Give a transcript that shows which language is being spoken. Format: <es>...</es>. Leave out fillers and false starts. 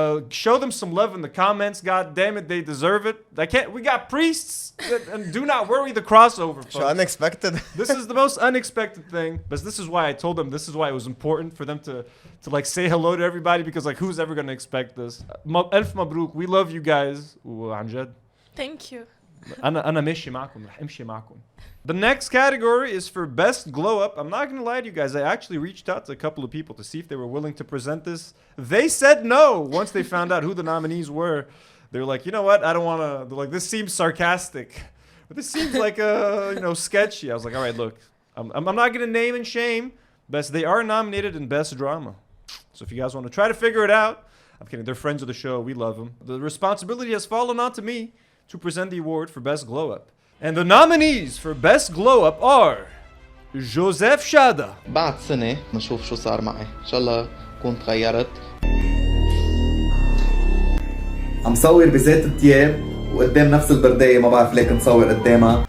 <en>Show them some love in the comments. God damn it, they deserve it. We got priests, and do not worry the crossover, folks. So unexpected. This is the most unexpected thing, but this is why I told them. This is why it was important for them to like say hello to everybody, because like who's ever gonna expect this? Elf Mabrouk, we love you guys. وعنجد. Thank you.</en> <ar>أنا ماشي معكم رح أمشي معكم.</ar> <en>The next category is for best glow up. I'm not gonna lie to you guys. I actually reached out to a couple of people to see if they were willing to present this. They said no once they found out who the nominees were. They were like, you know what? I don't want to. Like, this seems sarcastic, but this seems like sketchy. I was like, all right, look, I'm not gonna name and shame, but they are nominated in best drama. So if you guys want to try to figure it out, I'm kidding. They're friends of the show. We love them. The responsibility has fallen onto me to present the award for best glow up. And the nominees for best glow up are Joseph Shada.</en> <ar>بعد سنة نشوف شو صار معي، إن شاء الله كنت غيرت. عم صور بذات الثياب وقدام نفس البرداية، ما بعرف ليه كنت صور قدامها.</ar>